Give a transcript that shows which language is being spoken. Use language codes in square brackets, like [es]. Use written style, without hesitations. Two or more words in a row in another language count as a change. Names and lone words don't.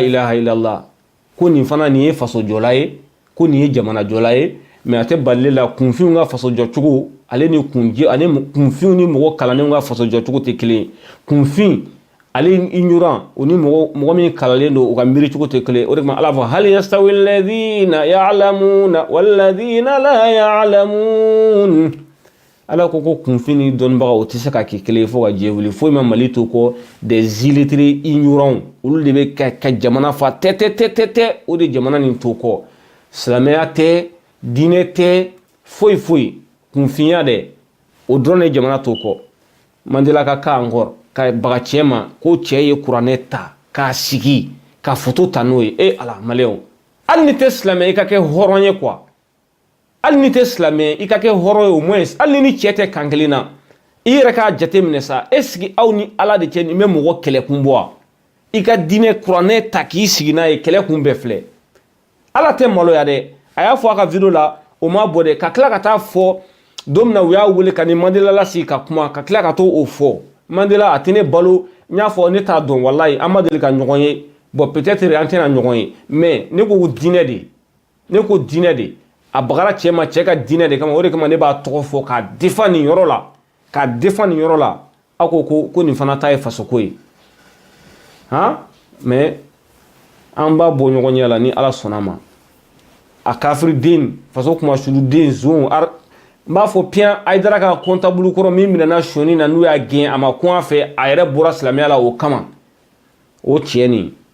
[ar] إله إلا الله [bm] ko nin fana nin ye faso jɔla ye ko nin ye jamana jɔla ye mais a tɛ bali la kunfinw ka faso jɔ cogo ale ni kunfinw ni mɔgɔ kalanenw ka faso jɔ cogo tɛ kelen kunfin ale ignorant o ni mɔgɔ min kalalen don u ka miiri cogo tɛ kelen o de kama ala fɔ [ar] هل يستوي الذين يعلمون والذين لا يعلمون [bm] ala ko kunfin ni dɔnnibaga o tɛ se ka kɛ kelen fo ka diɲɛ wuli foyi ma Mali to kɔ [fr] des illettrés ignorants [bm] olu de bɛ ka jamana fa tɛ o de jamana nin to kɔ silamɛya tɛ diinɛ tɛ foyi kunfinya dɛ o dɔrɔn de jamana to kɔ Mandela ka ka encore ka baga cɛ ma ko cɛ ye kuranɛ ta k'a sigi ka photo ta n'o ye ala maliyɛnw hali ni tɛ silamɛ i ka kɛ hɔrɔn ye quoi hali ni tɛ silamɛ i ka kɛ hɔrɔn ye [fr] au moins [bm] hali ni cɛ tɛ kan kelen na i yɛrɛ k'a jate minɛ sa est-ce aw ni ala de cɛ nin bɛ mɔgɔ kɛlɛkun bɔ wa i ka diinɛ kuranɛ ta k'i sigi n'a ye kɛlɛkun bɛɛ filɛ ala tɛ maloya dɛ a y'a fɔ a ka video la o ma bɔ dɛ ka tila ka taa fɔ don min na u y'a wele ka ni Mandela lasigi ka kuma ka tila ka to o fɔ Mandela a tɛ ne balo n y'a fɔ ne t'a dɔn walayi an ma deli ka ɲɔgɔn ye [fr] bon peut-être [bm] an tɛna ɲɔgɔn ye mais ne ko diinɛ de a bagara cɛ ma cɛ ka diinɛ de kama o de kama ne b'a tɔgɔ fɔ k'a défend nin yɔrɔ la aw ko nin fana ta ye fasoko ye han mais an b'a bɔ ɲɔgɔn ɲɛ la ni ala sɔnna ma a kafiri den faso kuma sulu den zon n b'a fɔ piyan Ayidara ka comptable kɔrɔ min minɛna sɔni na n'u y'a gɛn a ma kun a fɛ a yɛrɛ bɔra silamɛya la o kama o cɛ nin